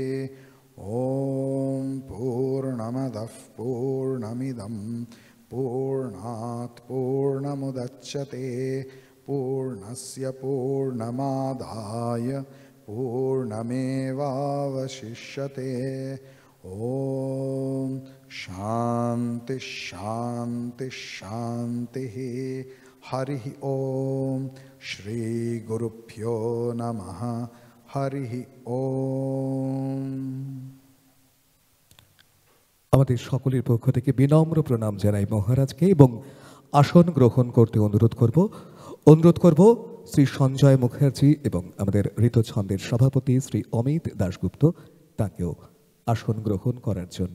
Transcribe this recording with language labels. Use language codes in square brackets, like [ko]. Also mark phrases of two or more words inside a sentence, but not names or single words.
[sa] ॐ पूर्णमदः पूर्णमिदं पूर्णात् पूर्णमुदच्यते पूर्णस्य पूर्णमादाय पूर्णमेवावशिष्यते। ॐ शान्ति शान्ति शान्तिः। हरिः ॐ श्रीगुरुभ्यो नमः। हरिः ॐ। [bn] আমাদের সকলের পক্ষ থেকে বিনম্র প্রণাম জানাই মহারাজকে এবং আসন গ্রহণ করতে অনুরোধ করব শ্রী সঞ্জয় মুখার্জি এবং আমাদের ঋতছন্দের সভাপতি শ্রী অমিত দাশগুপ্ত তাকেও আসন গ্রহণ করার জন্য।